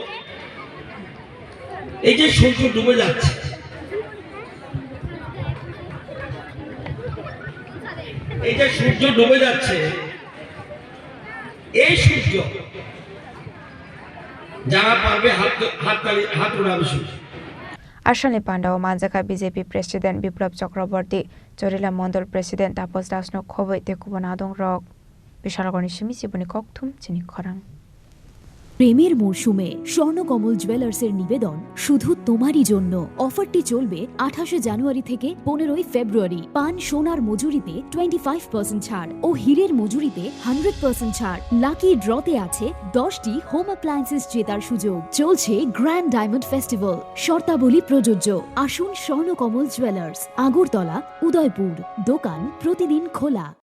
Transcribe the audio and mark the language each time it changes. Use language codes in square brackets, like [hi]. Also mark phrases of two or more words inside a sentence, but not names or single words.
[bn] এই যে সূর্য ডুবে যাচ্ছে এই যে সূর্য ডুবে যাচ্ছে এই সূর্য যারা পারবে হাত উড়াবে সূর্য [trp] Ashalni Pandao Manjaka BJP President Biplab Chakraborty Chorilam Mondol President Tapos Das no Khoboite Kubonadong Rok Bishalgoni Shimi Siboni Kokthum Chini Khorang [bn] প্রেমের মরশুমে স্বর্ণকমল জুয়েলার্সের নিবেদন শুধু তোমারই জন্য অফারটি চলবে 28 জানুয়ারি থেকে 15 ফেব্রুয়ারি পান সোনার মজুরিতে 25% ছাড় ও হীরের মজুরিতে 100% ছাড় [en] lucky draw [bn] আছে 10টি [en] home appliances [bn] জেতার সুযোগ চলছে [en] grand diamond festival [bn] শর্তাবলী প্রযোজ্য আসুন স্বর্ণকমল জুয়েলার্স আগরতলা উদয়পুর দোকান প্রতিদিন খোলা